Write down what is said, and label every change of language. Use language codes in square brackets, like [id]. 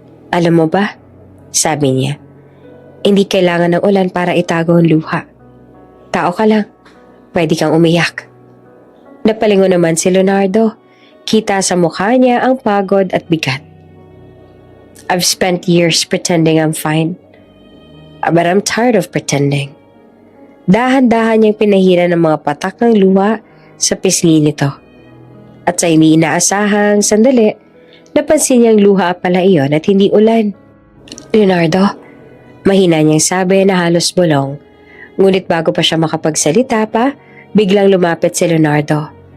[tl] "Alam mo ba," sabi niya, "hindi kailangan ng ulan para itago ang luha. Tao ka lang, pwede kang umiyak." Napalingon naman si Leonardo. Kita sa mukha niya ang pagod at bigat. [en] "I've spent years pretending I'm fine. But I'm tired of pretending." [tl] Dahan-dahan niyang pinahira ng mga patak ng luha sa pisngi nito. At sa hindi inaasahang sandali, napansin niyang luha pala iyon at hindi ulan. "Leonardo," mahina niyang sabi na halos bulong. Ngunit bago pa siya makapagsalita pa, biglang lumapit si Leonardo.